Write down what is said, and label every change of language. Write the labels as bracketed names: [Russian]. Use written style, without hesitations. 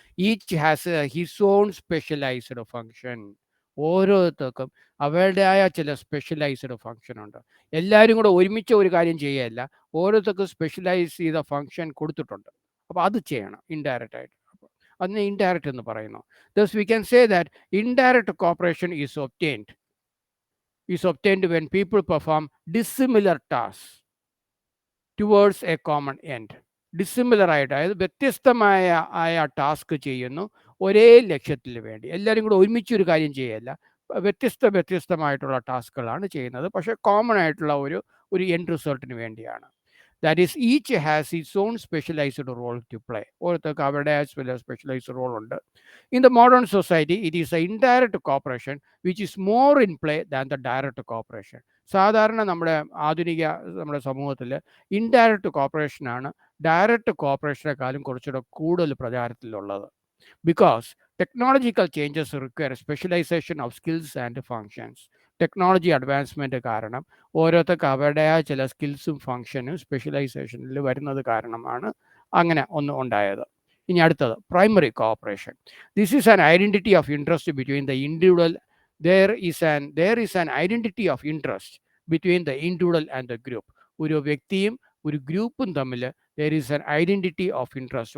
[English] Each has his own specialised function. [Malayalam] ഓരോരുത്തർക്കും അവരുടേതായ ചില സ്പെഷ്യലൈസ്ഡ് ഫങ്ഷൻ ഉണ്ട്. എല്ലാവരും കൂടെ ഒരുമിച്ച് ഒരു കാര്യം ചെയ്യുകയല്ല, ഓരോരുത്തർക്കും സ്പെഷ്യലൈസ് ചെയ്ത ഫങ്ഷൻ കൊടുത്തിട്ടുണ്ട്. അപ്പോൾ അത് ചെയ്യണം ഇൻഡയറക്റ്റ് ആയിട്ട്. അപ്പോൾ അതിനെ ഇൻഡയറക്റ്റ് എന്ന് പറയുന്നു. [English] Thus we can say that indirect cooperation is obtained when people perform dissimilar tasks towards a common end. [Malayalam] Dissimilar ആയിട്ട്, അതായത് വ്യത്യസ്തമായ ടാസ്ക് ചെയ്യുന്നു ഒരേ ലക്ഷ്യത്തിന് വേണ്ടി. എല്ലാവരും കൂടെ ഒരുമിച്ച് ഒരു കാര്യം ചെയ്യല്ല, വ്യത്യസ്തമായിട്ടുള്ള ടാസ്കുകളാണ് ചെയ്യുന്നത്, പക്ഷേ കോമൺ ആയിട്ടുള്ള ഒരു എൻഡ് റിസൾട്ടിന് വേണ്ടിയാണ്. [English] That is each has its own specialised role to play. [Malayalam] ഓരോരുത്തർക്ക് അവരുടെ സ്പെഷ്യലൈസ്ഡ് റോൾ ഉണ്ട്. [English] In the modern society, it is a indirect cooperation which is more in play than the direct cooperation. [Malayalam] സാധാരണ നമ്മുടെ സമൂഹത്തിൽ indirect കോപ്പറേഷനാണ് direct കോപ്പറേഷനെക്കാളും കുറച്ചുകൂടെ കൂടുതൽ പ്രചാരത്തിലുള്ളത്. [English] Because technological changes require specialisation of skills and functions. [Malayalam] Technology advancement കാരണം ഓരോരുത്തർക്ക് അവരുടേതായ ചില സ്കിൽസും ഫങ്ഷനും സ്പെഷ്യലൈസേഷനിൽ വരുന്നത് കാരണമാണ് അങ്ങനെ ഒന്ന് ഉണ്ടായത്. ഇനി അടുത്തത് [English] Primary cooperation. This is an identity of interest between the individual. there is an identity of interest between the individual and the group. [Malayalam] ഒരു വ്യക്തിയും ഒരു ഗ്രൂപ്പും തമ്മിൽ [English] there is an identity of interest.